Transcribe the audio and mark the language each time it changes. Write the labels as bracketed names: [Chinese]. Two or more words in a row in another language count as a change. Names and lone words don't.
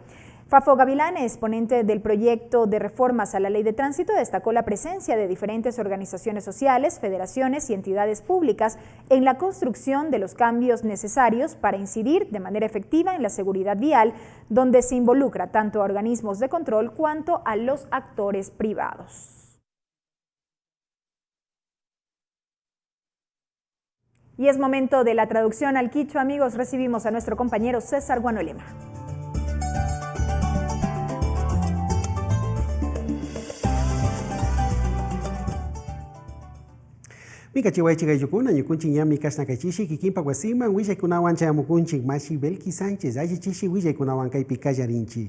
[Spanish] Fafo Gavilanes, ponente del proyecto de reformas a la Ley de Tránsito, destacó la presencia de diferentes organizaciones sociales, federaciones y entidades públicas en la construcción de los cambios necesarios para incidir de manera efectiva en la seguridad vial, donde se involucra tanto a organismos de control cuanto a los actores privados. Y es momento de la traducción al quichua, amigos. Recibimos a nuestro compañero César Guanolema. [Quechua] Mika chihuaychiga yukuna ñukunchik ñami kashnakachishi kikinpa wasiman willaykunawan chayamukunchik Mashi Belki Sánchez allichishi willaykunawan kaypi kallarinchik.